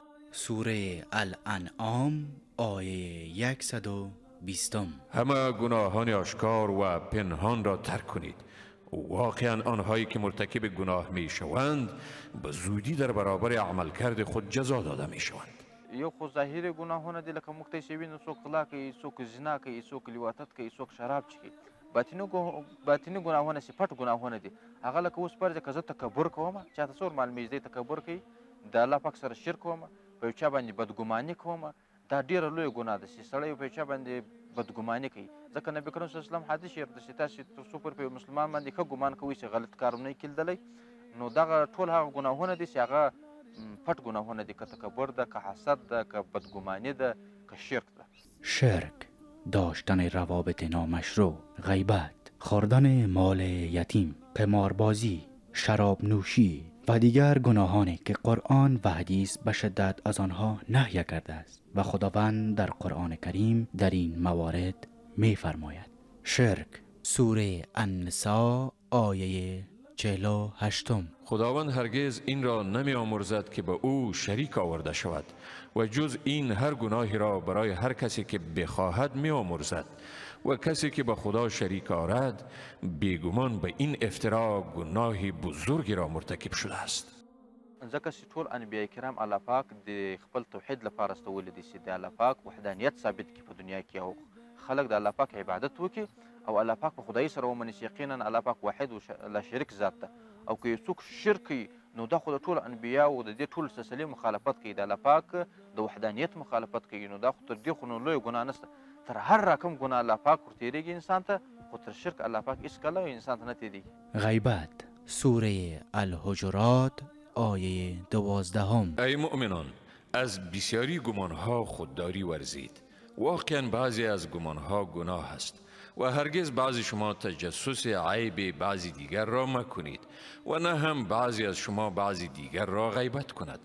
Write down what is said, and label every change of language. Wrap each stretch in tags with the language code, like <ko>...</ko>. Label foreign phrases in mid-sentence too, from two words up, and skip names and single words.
<fa>سوره الانعام آیه 120. همه گناهان آشکار و پنهان را ترک کنید. واقعا آنهایی که مرتکب گناه می شوند به زودی در برابر عملکرد خود جزا داده می شوند.</fa> <ps>یو خو ظاهري ګناهونه دي، لکه موږ ته چې وینو څوک غلا کوي، څوک زنا کوي، څوک لیواتت کوي، څوک شراب څښي. باطني ګناهونه چې پټ ګناهونه دي، هغه لکه اوس فرض که زه تکبر کوم، چاته څور مال مې دی تکبر کوي، د الله پاک سره شرک کوم، په یو چا باندې بدګماني کوم، دا ډېره لویه ګناه ده چې سړی په یو چا باندې بدګماني کوي. ځکه نبي کریم</ps> <ar>صلی الله علیه وسلم</ar> <ps>حدیث شریف ده چې تاسې تر څو پورې په یو مسلمان باندې ښه ګمان کوئ چې غلط کار نه کیدلی، نو دغه ټول هغه ګناهونه دي چې هغه پټ گناهونه دي، که تکبر ده، که حسد ده، که بدگمانی ده، که شرک ده.</ps> <fa>شرک، داشتن روابط نامشروع، غیبت، خوردن مال یتیم، قماربازی، شراب نوشی و دیگر گناهانی که قرآن و حدیث به شدت از آنها نهی کرده است و خداوند در قرآن کریم در این موارد می فرماید. شرک، سوره النساء آیه 48. خداوند هرگز این را نمی آمرزد که به او شریک آورده شود و جز این هر گناهی را برای هر کسی که بخواهد می آمرزد و کسی که به خدا شریک آورد بیگمان به این افترا گناهی بزرگی را مرتکب شده است.</fa> <ps>ځکه چې ټول انبیاء کرام الله پاک د خپل توحید لپاره استولي دي چې د الله پاک وحدانیت ثابت کړي په دنیا کې او خلک د الله پاک عبادت وکړي او الله پاک په خدای سره ومني چې یقینا الله پاک واحد او</ps> <ar>لا شریک</ar> <ps>ذات ده. او که یو څوک شرک کوي نو دا خو د ټولو انبیاو د دې ټولو سلسلې مخالفت کوي، د الله پاک د وحدانیت مخالفت کوي، نو دا خو تر دې خو نو لویه ګناه نشته. تر هر رقم ګناه الله پاک ورتېرېږي انسان ته، خو تر شرک الله پاک هیڅکله انسان ته نه تیریږي.</ps> <fa>غیبت سوره الحجرات آیه 12. ای مؤمنان، از بسیاری گمانها خودداری ورزید. واقعا بعضی از گمانها گناه است و هرگز بعضی شما تجسس عیب بعضی دیگر را مکنید و نه هم بعضی از شما بعضی دیگر را غیبت کند.</fa>